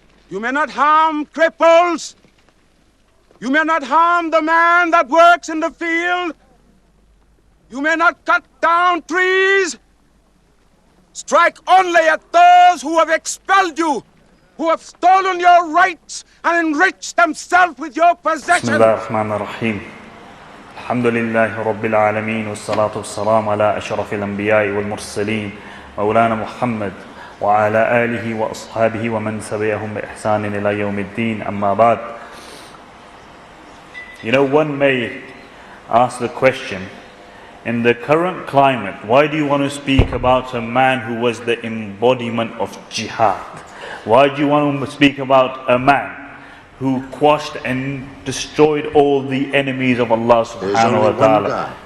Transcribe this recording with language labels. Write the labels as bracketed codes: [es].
[en] You may not harm cripples. You may not harm the man that works in the field. You may not cut down trees. Strike only at those who have expelled you, who have stolen your rights and enriched themselves with your possessions. [ar] بسم الله الرحمن الرحيم الحمد لله رب العالمين والصلاة والسلام على أشرف الأنبياء والمرسلين مولانا محمد وعلى آله وأصحابه ومن تبعهم بإحسان إلى يوم الدين أما بعد. [en] You know, one may ask the question, in the current climate, why do you want to speak about a man who was the embodiment of jihad? Why do you want to speak about a man who quashed and destroyed all the enemies of Allah subhanahu wa ta'ala?